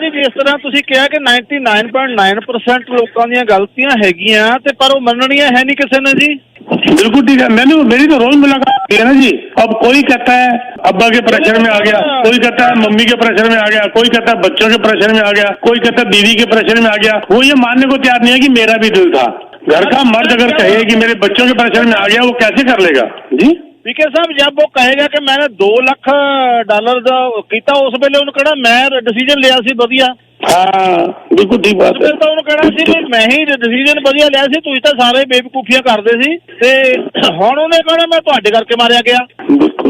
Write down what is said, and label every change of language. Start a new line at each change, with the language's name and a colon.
Punjabi: ਜੀ ਜਿਸ ਤਰ੍ਹਾਂ ਤੁਸੀਂ ਕਿਹਾ ਕਿ 99.9% ਲੋਕਾਂ ਦੀਆਂ ਗਲਤੀਆਂ ਹੈਗੀਆਂ ਤੇ ਪਰ ਉਹ ਮੰਨਣੀਆਂ ਹੈ ਨਹੀਂ ਕਿਸੇ ਨੇ ਜੀ।
Hindi: बिल्कुल ठीक है। मैंने मेरी तो रोज मुलाकात है ना जी। अब कोई कहता है अब्बा के प्रेशर में आ गया, कोई कहता है मम्मी के प्रेशर में आ गया, कोई कहता है बच्चों के प्रेशर में आ गया, कोई कहता है बीवी के प्रेशर में आ गया। वो ये मानने को तैयार नहीं है कि मेरा भी दिल था। घर का मर्द अगर कहे कि मेरे बच्चों के प्रेशर में आ गया, वो कैसे कर लेगा जी। पीके साहब जब वो कहेगा कि मैंने
Punjabi: $2 लाख ਦਾ ਕੀਤਾ ਉਸ ਵੇਲੇ ਉਹਨੂੰ ਕਿਹੜਾ ਮੈਂ ਡਿਸੀਜਨ ਲਿਆ ਸੀ ਵਧੀਆ।
Hindi: हाँ बिल्कुल ठीक बात है।
Punjabi: ਤਾਂ ਉਹਨੂੰ ਕਹਿਣਾ ਸੀ ਵੀ ਮੈਂ ਹੀ ਡਿਸੀਜਨ ਵਧੀਆ ਲਿਆ ਸੀ, ਤੁਸੀਂ ਤਾਂ ਸਾਰੇ ਬੇਵਕੂਫੀਆਂ ਕਰਦੇ ਸੀ ਤੇ ਹੁਣ ਉਹਨੇ ਕਹਿਣਾ ਮੈਂ ਤੁਹਾਡੇ ਕਰਕੇ ਮਾਰਿਆ ਗਿਆ।